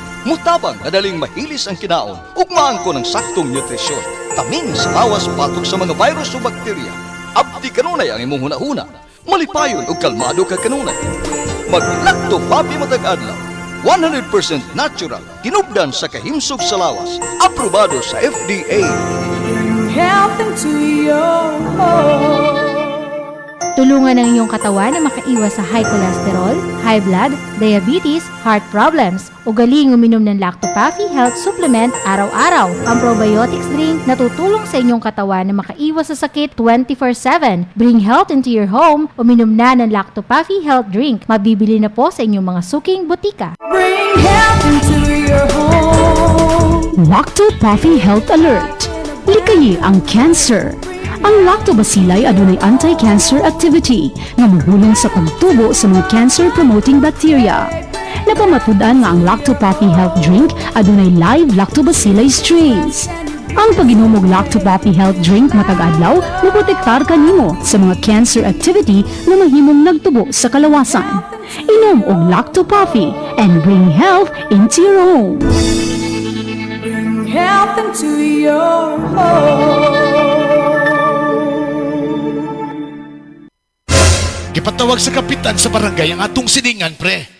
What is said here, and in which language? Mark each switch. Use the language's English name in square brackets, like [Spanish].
[Cebuano] Mutabang madaling mahilis ang kinaon ug maangko ng saktong nutrisyon. Taming sa lawas patok sa mga virus o bakterya. Abdi kanunay ang imong hunahuna. Malipayon ug kalmado ka kanunay. Mag-Lacto Papi matag adlaw. 100% natural, tinubdan sa kahimsog sa lawas. Aprobado sa FDA. [English] Health into your home. [Filipino] Tulungan ang iyong katawan na makaiwas sa high cholesterol, high blood, diabetes, heart problems. Ugaling uminom ng Lacto-Pafi Health Supplement araw-araw. Ang probiotics drink na tutulong sa inyong katawan na makaiwas sa sakit 24/7. [English] Bring health into your home. [Filipino] Uminom na ng Lacto-Pafi Health Drink. Mabibili na po sa inyong mga suking butika. [English] Bring health into your home. [Cebuano] Lacto-Pafi Health Alert. Likayi ang cancer. Ang lactobacilli adunay anti-cancer activity nga mahulong sa pagtubo sa mga cancer-promoting bacteria. Napamatud-an nga ang Lacto-Pafi Health Drink adunay live lactobacilli strains. Ang pag-inom og Lacto-Pafi Health Drink matag adlaw maprotektar kanimo sa mga cancer activity na mahimong nagtubo sa kalawasan. Inom og [English] Lacto-Pafi and bring health into your home. Bring health into your home. [Cebuano] Gipatawag sa kapitan sa barangay ang atong siningan, pre.